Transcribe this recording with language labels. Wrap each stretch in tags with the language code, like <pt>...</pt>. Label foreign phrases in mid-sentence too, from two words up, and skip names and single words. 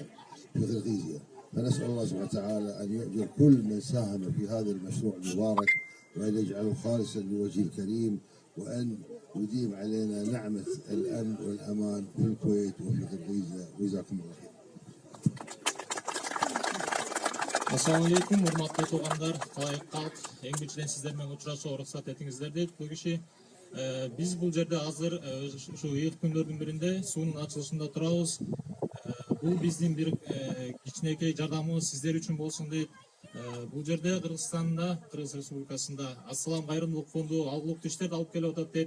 <ar>فنسأل الله سبحانه وتعالى أن يؤجر كل من ساهم في هذا المشروع المبارك، وأن يجعله خالصا لوجهه الكريم، وأن يديم علينا نعمة الأمن والأمان في الكويت وفي غرغيزيا. وجزاكم الله خير. السلام عليكم,</ar> <ky>урматтуу туугандар, талайык калк. Эң биринчиден сиздер менен учурашууга уруксат этиңиздер дейт. Бул киши биз бул жерде азыр ушу ыйык күндөрдүн биринде суунун ачылышында турабыз. Бул биздин бир кичинекей жардамыбыз сиздер үчүн болсун дейт. Бул жерде Кыргызстанда, Кыргыз Республикасында Ассалам кайрымдуулук фонду алгылыктуу иштерди алып келип атат дейт.</ky>